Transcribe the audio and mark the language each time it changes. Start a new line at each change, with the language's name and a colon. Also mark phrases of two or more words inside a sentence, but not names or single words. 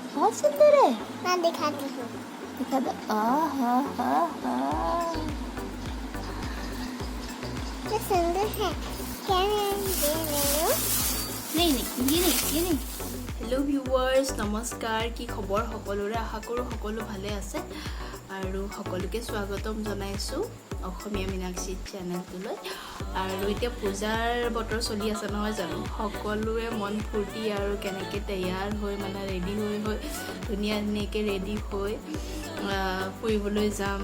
Hindi: सुंदर है। मैं दिखाती हूँ। दिखा दो। आहा हा हा ये सुंदर है। क्या है ये ले लो? नहीं ये नहीं
Assamese: हेलो ভিউৱাৰ্ছ নমস্কাৰ কি খবৰ সকলোৰে আশা কৰোঁ সকলো ভালে আছে আৰু সকলোকে স্বাগতম জনাইছো অসমীয়া মিনাক্ষী চেনেলটোলৈ আৰু এতিয়া পূজাৰ বতৰ চলি আছে নহয় জানো সকলোৰে মন ফূৰ্তি আৰু কেনেকৈ তৈয়াৰ হৈ মানে ৰেডি হৈ ধুনীয়াকে ৰেডি হৈ ফুৰিবলৈ যাম